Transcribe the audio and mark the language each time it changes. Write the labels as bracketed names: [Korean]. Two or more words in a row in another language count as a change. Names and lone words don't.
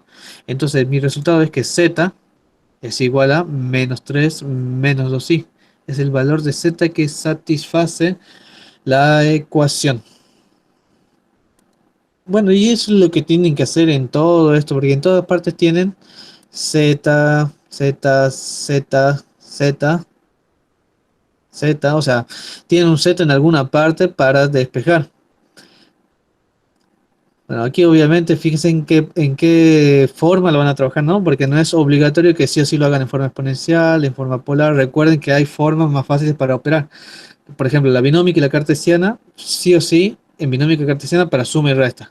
[Spanish] Entonces mi resultado es que z es igual a menos 3 menos 2i. Es el valor de z que satisface la ecuación. Bueno, y eso es lo que tienen que hacer en todo esto, porque en todas partes tienen z, z, z, z, z, o sea, tienen un z en alguna parte para despejar. Bueno, aquí obviamente fíjense en qué forma lo van a trabajar, ¿no? Porque no es obligatorio que sí o sí lo hagan en forma exponencial, en forma polar. Recuerden que hay formas más fáciles para operar. Por ejemplo, la binómica y la cartesiana, sí o sí, en binómica y cartesiana para suma y resta.